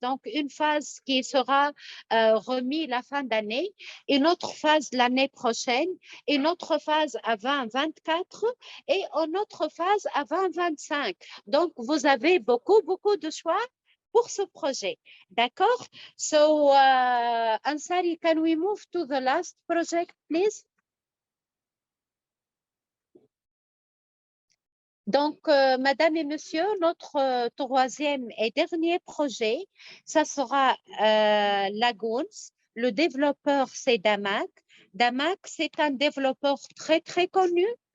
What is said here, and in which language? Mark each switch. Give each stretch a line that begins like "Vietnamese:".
French: Donc, une phase qui sera remise la fin d'année, une autre phase l'année prochaine, une autre phase à 2024 et une autre phase à 2025. Donc, vous avez beaucoup de choix pour ce projet. D'accord?
English: So, Ansari, can we move to the last project, please?
French: Donc, Madame et Monsieur, notre troisième et dernier projet, ça sera Lagoons. Le développeur, c'est Damac. Damac, c'est un développeur très connu.